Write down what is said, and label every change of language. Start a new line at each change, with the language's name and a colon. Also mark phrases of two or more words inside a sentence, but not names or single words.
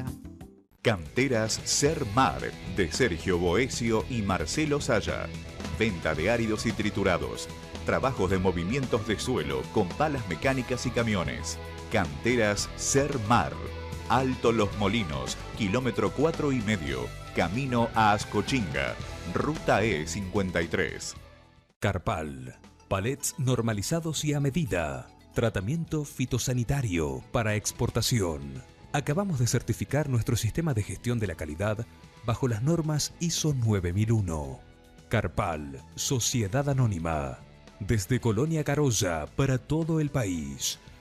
Spanish: Canteras Sermar, de Sergio Boesio y Marcelo Saya. Venta de áridos y triturados. Trabajos de movimientos de suelo con palas mecánicas y camiones. Canteras Sermar. Alto Los Molinos, kilómetro 4,5. Camino a Ascochinga. Ruta E53. Carpal. Palets normalizados y a medida. Tratamiento fitosanitario para exportación. Acabamos de certificar nuestro sistema de gestión de la calidad bajo las normas ISO 9001. Carpal, Sociedad Anónima. Desde Colonia Carolla para todo el país.